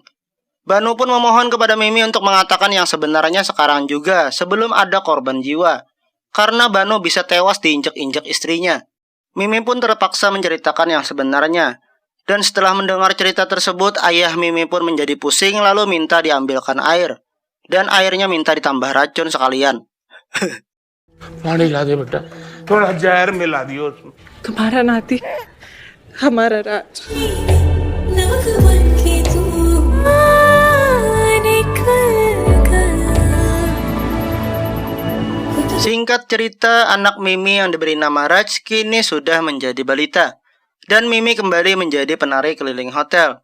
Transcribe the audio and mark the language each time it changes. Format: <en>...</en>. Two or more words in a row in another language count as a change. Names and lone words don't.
<id>Banu pun memohon kepada Mimi untuk mengatakan yang sebenarnya sekarang juga, sebelum ada korban jiwa. Karena Banu bisa tewas diinjak-injak istrinya. Mimi pun terpaksa menceritakan yang sebenarnya. Dan setelah mendengar cerita tersebut, ayah Mimi pun menjadi pusing lalu minta diambilkan air. Dan airnya minta ditambah racun sekalian.</id> <hi>पानी ला दे बेटा थोड़ा जहर मिला दियो उसमें तुम्हारा नाती हमारा राज</hi> <id>Singkat cerita, anak Mimi yang diberi nama Raj kini sudah menjadi balita. Dan Mimi kembali menjadi penari keliling hotel.</id>